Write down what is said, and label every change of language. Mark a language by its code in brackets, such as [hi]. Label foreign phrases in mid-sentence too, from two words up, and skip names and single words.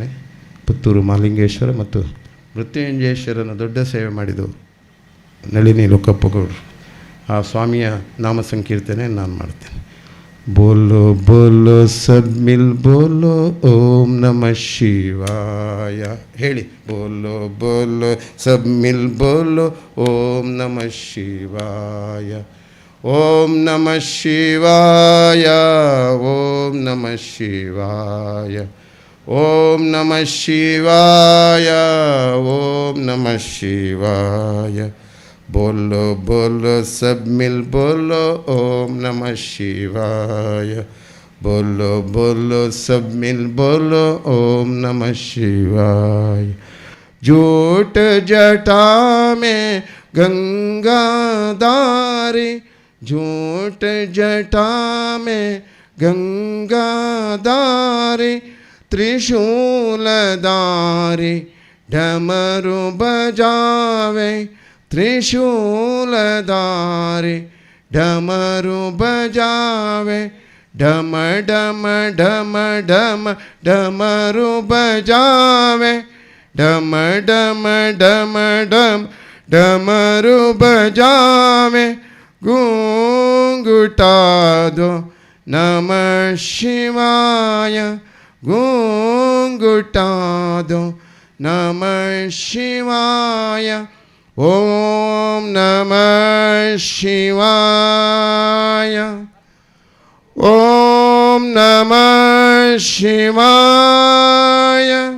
[kn] ಪುತ್ತೂರು ಮಹಾಲಿಂಗೇಶ್ವರ ಮತ್ತು ಮೃತ್ಯುಂಜಯೇಶ್ವರನ ದೊಡ್ಡ ಸೇವೆ ಮಾಡಿದವರು ನಳಿನಿ ಲೋಕಪ್ಪಗೌಡರು, ಆ ಸ್ವಾಮಿಯ ನಾಮ ಸಂಕೀರ್ತನೆ ನಾನು ಮಾಡ್ತೇನೆ. [hi] बोलो बोलो सब मिल बोलो ओम नमः शिवाय. ಹೇಳಿ, बोलो बोलो सब मिल बोलो ओम नमः शिवाय. ओम नमः शिवाय, ओम नमः शिवाय, ओम नमः शिवाय, ओम नमः शिवाय. बोलो बोलो सब मिल बोलो ओम नमः शिवाय. बोलो बोलो सब मिल बोलो ओम नमः शिवाय. जूट जटा में गंगा धारी, जूट जटा में ಗಂಗಾಧಾರೆ त्रिशूलधारे डमरू बजावे त्रिशूलधारे डमरू बजावे डम डम डम डम डमरू बजावे डम डम डम डम डमरू बजावे गूंगुटा दो नमः शिवाय गूंगुटादो नमः शिवाय ओम नमः शिवाय ओम नमः शिवाय